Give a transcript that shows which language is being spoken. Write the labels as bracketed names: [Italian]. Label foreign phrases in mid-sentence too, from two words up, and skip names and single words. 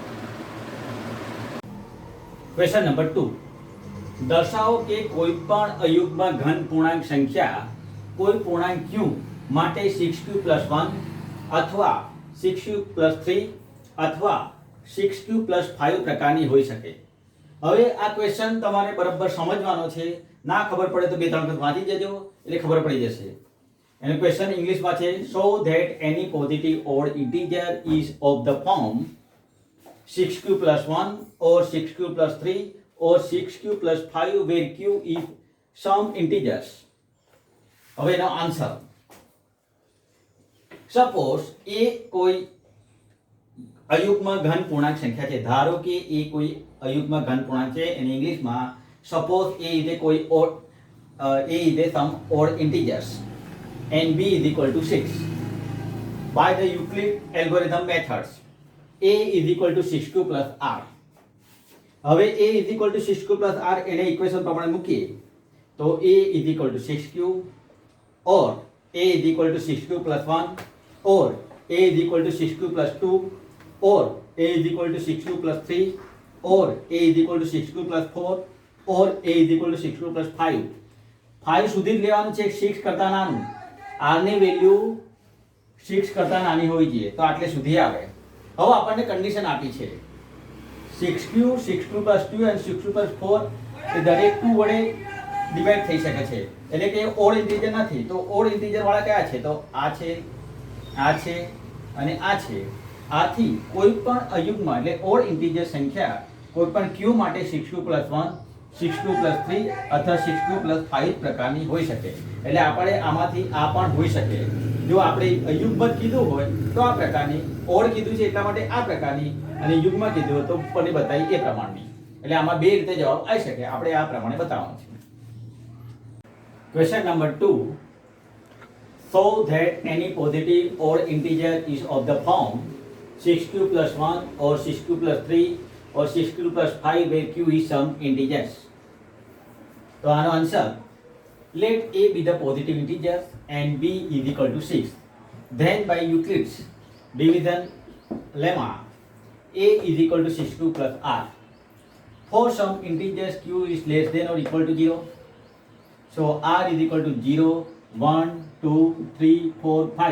[English] question number [Gujarati] 2, દર્શાવો કે કોઈ પણ અયુગ્મ ઘન પૂર્ણાંક સંખ્યા કોઈ પૂર્ણાંક ક્યુ માટે 6q+1 અથવા 6q+3 અથવા 6q+5 પ્રકારની હોઈ શકે. હવે આ ક્વેશ્ચન તમારે બરાબર સમજવાનો છે. ના ખબર પડે તો બે ત્રણ વખત વાંચી જજો એટલે ખબર પડી જશે. એનો ક્વેશ્ચન ઇંગ્લિશમાં છે, [English] so that any positive odd integer is of the form 6q+1 or 6q+3 or 6q+5 where q is some integers. [Gujarati] હવે એનો આન્સર, સપોઝ એ કોઈ અયુગ્મ ઘન પૂર્ણાંક સંખ્યા છે. ધારો કે એ કોઈ અયુગ્મ ઘન પૂર્ણાંક છે અને ઇંગ્લિશમાં [English] suppose a is કોઈ a is a some odd integers and b is equal to 6. By the Euclid algorithm methods, a is equal to 6q plus r. હવે a is equal to 6q plus r [Gujarati] એને ઇક્વેશન પ્રમાણે મૂકીએ તો [English] a is equal to 6q or a is equal to 6q plus 1 or a is equal to 6q plus 2 or a is equal to 6q plus 3 or a is equal to 6q plus 4 or a is equal to 6q plus 5. [Gujarati] 5 સુધી જ લેવાનું છે, 6 કરતા નાનું. r ની વેલ્યુ 6 કરતા નાની હોવી જોઈએ તો આટલે સુધી આવે. હવે આપણને કન્ડિશન આપી છે [English] 6q, 6q plus 2 and 6q plus 4 [Gujarati] એ દરેક 2 વડે ડિવાઈડ થઈ શકે છે. એટલે કે [English] odd integer [Gujarati] નથી. તો [English] odd integer [Gujarati] વાળા કયા છે? તો આ છે, આ છે અને આ છે. આથી કોઈ પણ અયુગ્મ એટલે [English] odd integer [Gujarati] સંખ્યા કોઈ પણ q માટે 6q+1, 6q+3 અથવા 6q+5 પ્રકારની હોઈ શકે. એટલે આપણે આમાંથી આ પણ હોઈ શકે. જો આપણે અયુગ્મ કીધું હોય તો આ પ્રકારની, ઓડ કીધું છે એટલા માટે આ પ્રકારની, અને યુગ્મ કીધું હોય તો ઉપરની બતાવી એ પ્રમાણની. એટલે આમાં બે રીતે જવાબ આવી શકે. આપણે આ પ્રમાણે બતાવવાનું છે. [English] Question number 2. So that any positive odd integer is of the form 6q plus 1 or 6q plus 3 or 6q plus 5 where q is some integers. [Gujarati] તો આનો આન્સર, [English] let a be the positive integer and b is equal to 6. Then by Euclid's division lemma, a is equal to 6q plus r. For some integers q is less than or equal to 0. So r is equal to 0, 1, 2, 3, 4, 5.